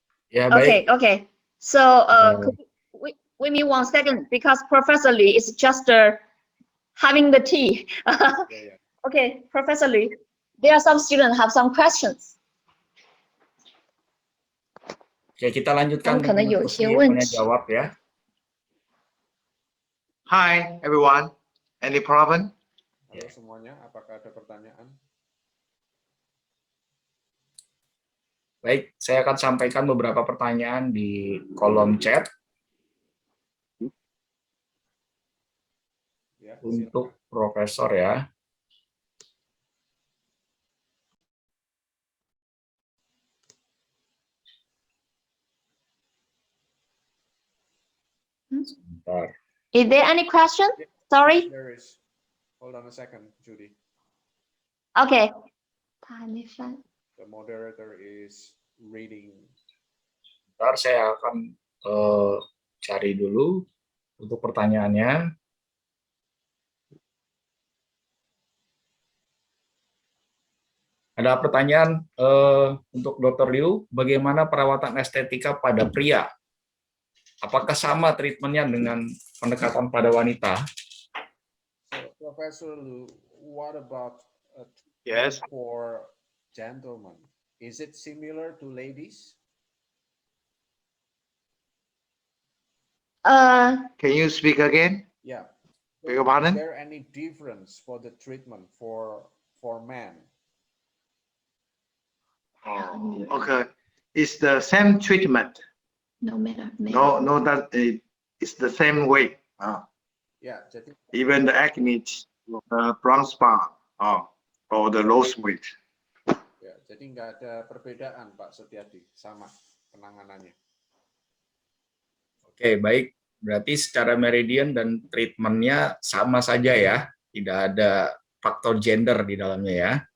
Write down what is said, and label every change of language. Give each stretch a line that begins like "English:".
Indonesian: Ya, baik.
English: Okay. So wait me 1 second, because Professor Lee is just having the tea. Yeah. Okay, Professor Lee, there are some students have some questions.
Indonesian: Oke, kita lanjutkan Kan dengan sesi tanya jawab ya.
English: Hi, everyone. Any problem?
Indonesian: Halo semuanya, apakah ada pertanyaan? Baik, saya akan sampaikan beberapa pertanyaan di kolom chat Ya, untuk Profesor ya. Sebentar.
English: Is there any question? Sorry. There is. Hold on a second, Judy. Okay. The moderator is reading.
Indonesian: Sebentar, saya akan cari dulu untuk pertanyaannya. Ada pertanyaan untuk Dr. Liu, bagaimana perawatan estetika pada pria? Apakah sama treatmentnya dengan pendekatan pada wanita?
English: So, Professor Liu, what about Yes. for gentlemen? Is it similar to ladies? Can you speak again? Yeah. Beg your Is pardon? there any difference for the treatment for men? Oh, okay. It's the same treatment. No matter. No, that it's the same way.
Indonesian: Ya, jadi
English: Even the acne, brown spot, or the low weight.
Indonesian: ya, jadi nggak ada perbedaan Pak Setiadi, sama penanganannya. Oke, baik. Berarti secara meridian dan treatmentnya sama saja ya, tidak ada faktor gender di dalamnya ya.